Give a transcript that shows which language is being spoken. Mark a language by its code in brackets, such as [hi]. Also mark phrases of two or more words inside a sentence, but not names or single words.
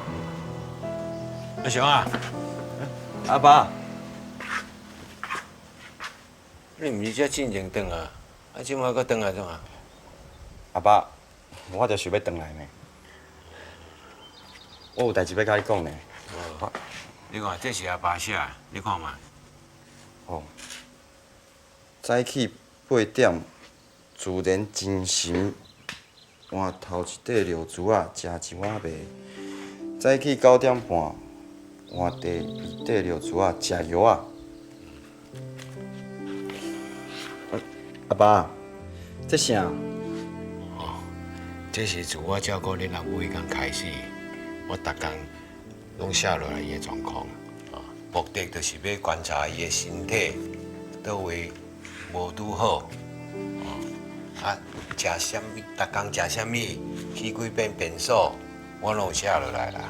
[nan] 阿翔啊，阿爸，你毋是遮进前转啊？啊，即摆搁转来怎啊？阿爸，我就想要转来呢。我有代志要甲你讲呢。你看，这是阿爸写的，你看嘛。哦。早起8点，自然精神，换头一块尿珠仔，食一碗糜。早起9点半，换第2块尿珠仔，食药仔。阿爸，这啥？哦，这是自我照顾恁阿母迄天开始，我逐工拢写落来伊的状况，目的就是要观察伊的身体倒位无拄好，食啥物，逐工食啥物，去几遍便所，我拢有写落来啦。